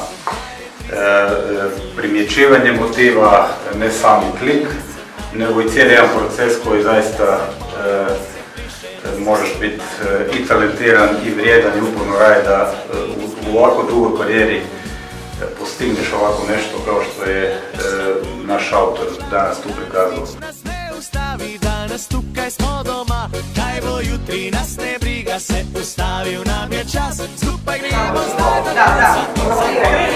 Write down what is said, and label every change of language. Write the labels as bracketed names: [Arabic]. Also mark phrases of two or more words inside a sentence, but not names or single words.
[Croatian] primjećivanje motiva, ne sami klik, nego i cijeli jedan proces koji zaista možeš biti i talentiran i vrijedan i uporno raditi da u ovako dugoj karijeri postigneš ovako nešto kao što je naš autor danas tu prikazao. [Slovenian] Nas ne ustavi, danas tukaj smo doma, kaj bo jutri nas ne briga, se ustavil nam je čas, skupaj gremo zdaj do konca.